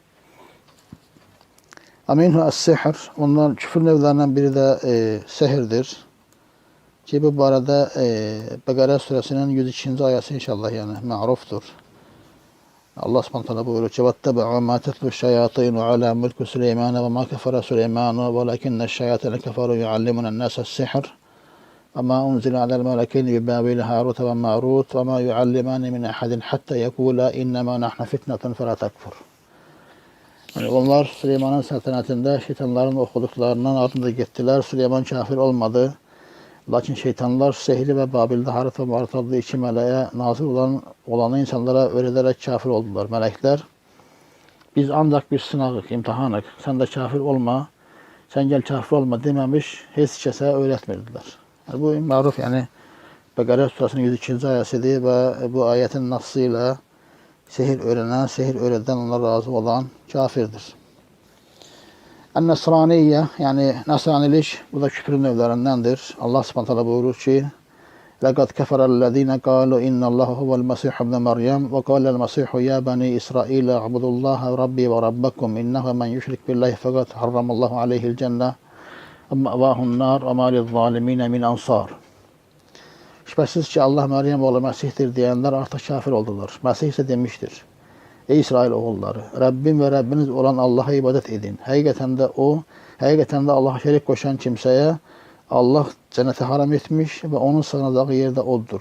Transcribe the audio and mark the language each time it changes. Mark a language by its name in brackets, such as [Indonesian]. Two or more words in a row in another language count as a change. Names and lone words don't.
[Arabic] ومنه السحر, [Azerbaijani] ondan küfür növlərindən biri də sehirdir. Ki bu barədə Bəqərə surəsinin 102-ci ayəsi inşallah yəni mərufdur. Allah Subhanahu buyurur ki: [Arabic] "واتبعوا ما تتلو الشياطين على ملك سليمان وما كفر سليمان ولكن الشياطين كفروا يعلمون الناس السحر." وما أنزل على الملكين ببابل هاروت وماروت وما يعلمان من أحد حتى يقولا إنما نحن فتنة فلا تكفر. [Azerbaijani] Yani onlar Süleyman'ın səltənətində şeytanların oxuduqlarından ardında getdilər. Süleyman kafir olmadı. Lakin şeytanlar sehri və Babildə Harut və Marut adlı iki mələyə nazil olanı insanlara öyrədərək kafir oldular. Mələklər, biz ancaq bir sınağıq, imtihanıq. Sən də kafir olma, sən gəl kafir olma deməmiş, heç kəsə öyrətmirdilər. Bu məruf, yəni Bəqərə surəsinin 102-ci ayəsidir və bu ayətin nassı ilə sehir öyrənən, sehir öyrədən, ona razı olan kafirdir. Ən-Nəsraniyyə, yəni Nəsranilik, bu da küfrün növlərindəndir. Allah Subhanahu buyurur ki: [Arabic] "لقد كفر الذين قالوا إن الله هو المسيح ابن مريم وقال المسيح يا بني إسرائيل اعبدوا الله ربي وربكم إنه من يشرك بالله فقد حرم الله عليه الجنة ومأواه النار وما للظالمين من أنصار." [Azerbaijani] Şübhəsiz ki, Allah Məryəm oğlu Məsihdir deyənlər artıq kafir oldular. Məsih isə demişdir: "Ey İsrail oğulları, Rəbbim və Rəbbiniz olan Allaha ibadət edin. Həqiqətən də Allaha şərik qoşan kimsəyə Allah cənnəti haram etmiş və onun sığınacağı yerdə oddur.